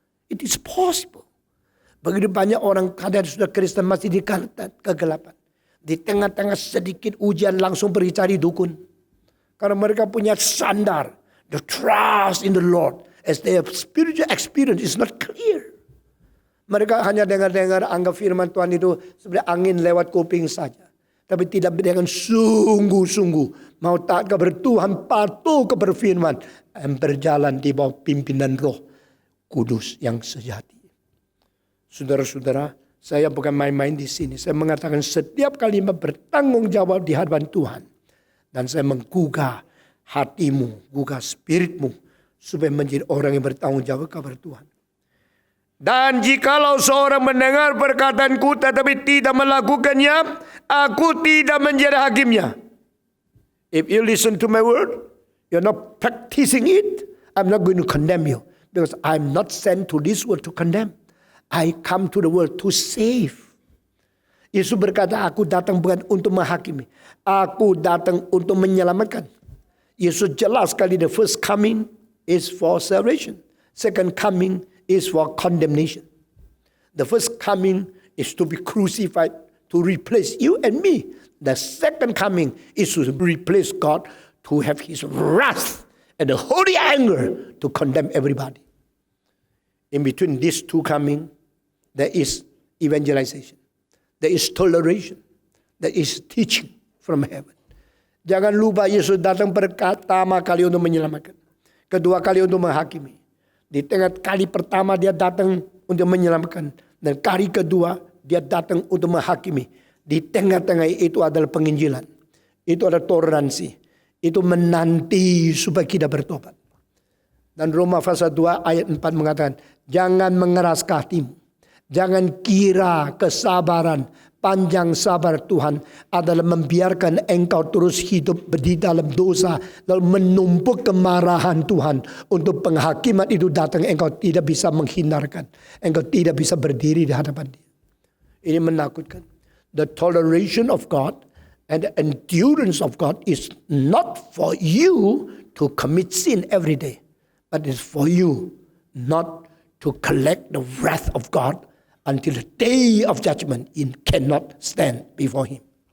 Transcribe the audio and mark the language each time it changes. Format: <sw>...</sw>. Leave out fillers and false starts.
<en>It is possible.</en> <id>Begitu banyak orang kadang sudah Kristen masih di kegelapan. Di tengah-tengah sedikit ujian langsung pergi cari dukun. Karena mereka punya sandar.</id> <en>The trust in the Lord. As their spiritual experience is not clear.</en> <id>Mereka hanya dengar-dengar anggap firman Tuhan itu seperti angin lewat kuping saja. Tapi tidak dengan sungguh-sungguh. Mau taat kepada Tuhan, patuh kepada firman. Dan berjalan di bawah pimpinan Roh Kudus yang sejati. Saudara-saudara, saya bukan main-main di sini. Saya mengatakan setiap kalimat bertanggung jawab di hadapan Tuhan. Dan saya menggugah hatimu, gugah spiritmu. Supaya menjadi orang yang bertanggung jawab kepada Tuhan. Dan jikalau seorang mendengar perkataanku tetapi tidak melakukannya, aku tidak menjadi hakimnya.</id> <en>If you listen to my word, you're not practicing it, I'm not going to condemn you. Because I'm not sent to this world to condemn. I come to the world to save.</en> <id>Yesus berkata, aku datang bukan untuk menghakimi. Aku datang untuk menyelamatkan. Yesus jelas sekali,</id> <en>the first coming is for salvation. Second coming is for condemnation. The first coming is to be crucified to replace you and me. The second coming is to replace God, to have His wrath and the holy anger to condemn everybody. In between these two coming, there is evangelization. There is toleration. There is teaching from heaven.</en> <id>Jangan lupa Yesus datang pertama kali untuk menyelamatkan. Kedua kali untuk menghakimi. Di tengah kali pertama dia datang untuk menyelamatkan. Dan kali kedua dia datang untuk menghakimi. Di tengah-tengah itu adalah penginjilan. Itu adalah toleransi. Itu menanti supaya kita bertobat. Dan Roma pasal 2 ayat 4 mengatakan, jangan mengeras hatimu. Jangan kira kesabaran, panjang sabar Tuhan adalah membiarkan engkau terus hidup di dalam dosa. Lalu menumpuk kemarahan Tuhan. Untuk penghakiman itu datang, engkau tidak bisa menghindarkan. Engkau tidak bisa berdiri di hadapan Dia. Ini menakutkan.</id> <en>The toleration of God And the endurance of God is not for you to commit sin every day, but it's for you not to collect the wrath of God until the day of judgment you cannot stand before Him.</en>